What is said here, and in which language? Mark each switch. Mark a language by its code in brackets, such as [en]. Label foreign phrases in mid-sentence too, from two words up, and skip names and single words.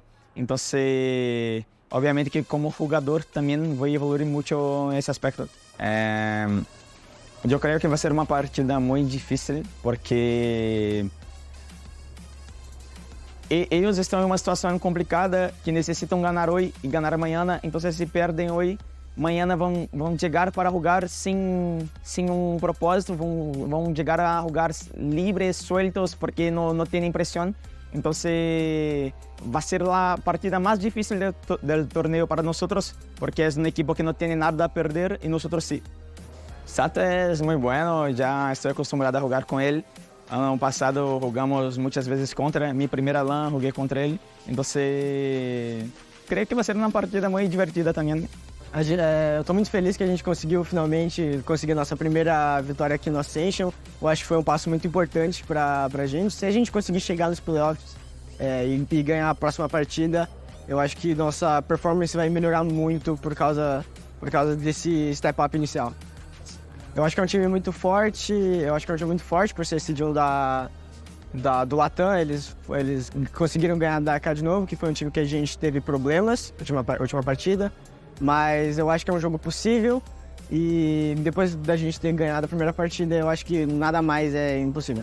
[es] Entonces, obviamente que como jugador también voy a evoluir mucho en ese aspecto. Yo creo que va a ser una partida muy difícil, porque ellos están en una situación complicada que necesitan ganar hoy y ganar mañana. Entonces, si pierden hoy, mañana [pt] vão chegar para jogar [es] sin un propósito, vão llegar a jugar libres, sueltos, porque no tienen presión. Entonces va a ser la partida más difícil del torneo para nosotros, porque es un equipo que no tiene nada a perder y nosotros sí. Sata es muy bueno, ya estoy acostumbrado a jugar con él. [pt] Ano passado [es] jugamos muchas veces contra, mi primera LAN jugué contra él. Entonces creo que va a ser una partida muy divertida también. [pt] Eu tô muito feliz que a gente conseguiu finalmente conseguir a nossa primeira vitória aqui no Ascension. Eu acho que foi um passo muito importante pra gente. Se a gente conseguir chegar nos playoffs e ganhar a próxima partida, eu acho que nossa performance vai melhorar muito por causa desse [en] step up [pt] inicial. Eu acho que é um time muito forte, por ser esse duo do Latam. Eles conseguiram ganhar da AK de novo, que foi um time que a gente teve problemas na última partida. Mas eu acho que é um jogo possível, e depois da gente ter ganhado a primeira partida, eu acho que nada mais é impossível.